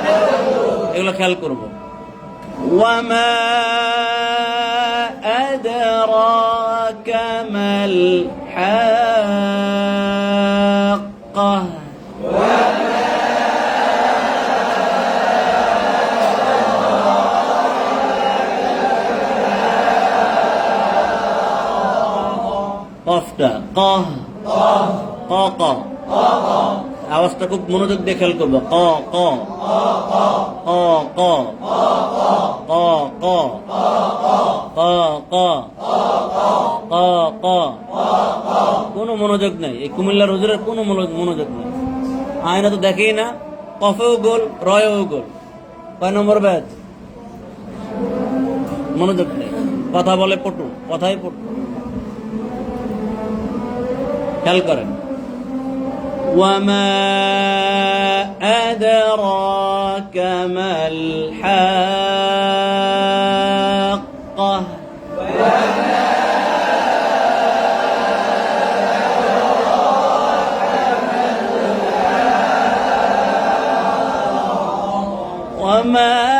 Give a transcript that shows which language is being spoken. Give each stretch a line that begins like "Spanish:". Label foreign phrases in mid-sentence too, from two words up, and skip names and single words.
Bangla: এগুলো খেয়াল করবো।
Arabic: وما أدراك ما الحاقة
Bangla: কফটা কহ ক ক আওয়াজটা খুব মনোযোগ দিয়ে খেয়াল করবো। ক ক ক ক ক ক ক ক ক ক কোনো মনোযোগ নাই, এই কুমিল্লার হুজুরের কোনো মনোযোগ নেই। আয়না তো দেখেই না, কফেও গোল রয়েও গোল। কয় নম্বর ব্যাচ? মনোযোগ নেই, কথা বলে পটু, কথাই পটু। খেয়াল করেন।
Arabic: وما أدراك ما الحاقة وما